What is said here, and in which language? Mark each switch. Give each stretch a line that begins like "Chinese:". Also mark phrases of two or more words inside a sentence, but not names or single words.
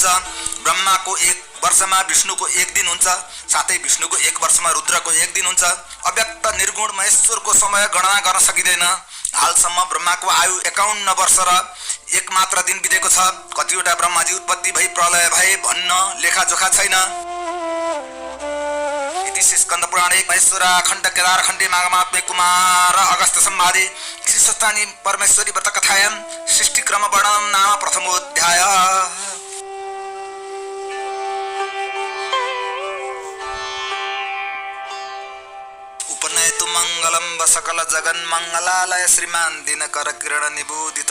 Nepali: ब्रह्माको एक वर्षमा विष्णुको एक दिन हुन्छ, साथै विष्णुको एक वर्षमा रुद्रको एक दिन हुन्छ। अव्यक्त निर्गुण महेश्वरको समय गणना गर्न सकिँदैन। हालसम्म ब्रह्माको आयु 51 वर्ष र एक मात्र दिन बितेको छ। कतिवटा ब्रह्माजी उत्पत्ति भई प्रलय भए भन्न लेखाजोखा छैन।
Sanskrit: इति स्कन्द पुराणे महेश्वर खण्ड केदार खण्डे माघमात्मे कुमार अगस्त संवादे श्री स्वस्थानी परमेश्वरी व्रत कथायां सृष्टिक्रम वर्णनम नाम प्रथमोऽध्याय। उपनयतु मंगलम सकल जगन मंगलालय श्रीमान दिनकर किरण निबोधित